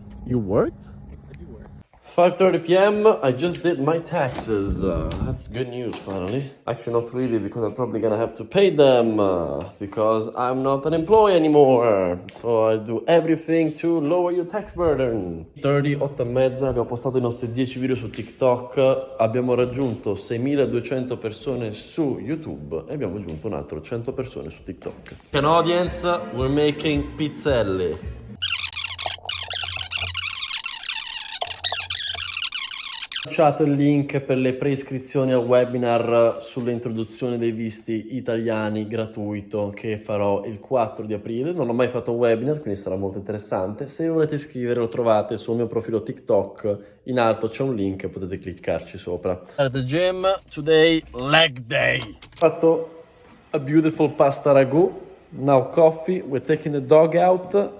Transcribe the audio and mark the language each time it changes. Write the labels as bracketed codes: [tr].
[en] You worked? I do work. 5:30 p.m. I just did my taxes. That's good news, finally. Actually, not really, because I'm probably gonna have to pay them because I'm not an employee anymore. So I do everything to lower your tax burden. [it] 8 e mezza, abbiamo postato i nostri 10 video su TikTok. Abbiamo raggiunto 6.200 persone su YouTube e abbiamo aggiunto un altro 100 persone su TikTok. [en] An audience, we're making pizzelle. [it] Ho lasciato il link per le preiscrizioni al webinar sull'introduzione dei visti italiani gratuito che farò il 4 di aprile. Non ho mai fatto un webinar, quindi sarà molto interessante. Se volete iscrivere lo trovate sul mio profilo TikTok. In alto c'è un link, potete cliccarci sopra. [en] At the gym, today, leg day. [it] Ho fatto [en] a beautiful [it] pasta ragu. [en] Now coffee, we're taking the dog out.